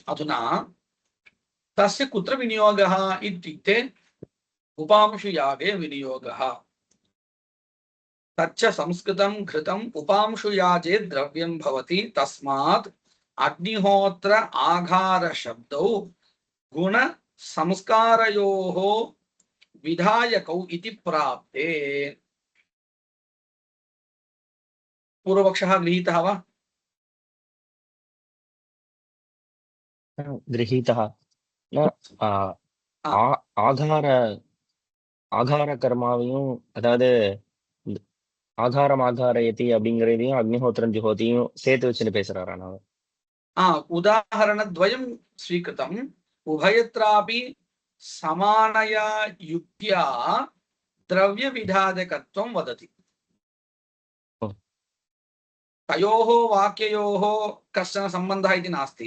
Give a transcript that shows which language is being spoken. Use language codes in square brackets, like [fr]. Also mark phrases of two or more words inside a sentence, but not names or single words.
[sa] अधुना तस्य कुत्र विनियोगः इत्युक्ते, उपांशुयागे विनियोगः तच्च संस्कृतं घृतम् उपांशुयाजे द्रव्यं भवति तस्मात् अग्निहोत्र आघार शब्दौ गुण संस्कारयोः विधायकौ इति प्राप्ते। पूर्वपक्षः गृहीतः वा? गृहीतः न [ta] ஆகார ஆகார கர்மாவையும் அதாவது [sa] आघारम् आघारयति [ta] அப்படிங்கிறதையும் அக்னிஹோத்திரம் ஜுஹோதியும் சேர்த்து வச்சுன்னு பேசுறாரா நான் [sa] उदाहरणद्वयं स्वीकृतम् उभयत्रापि समानया युक्त्या द्रव्यविधायकत्वं वदति। तयोः वाक्ययोः कश्चन सम्बन्धः इति नास्ति।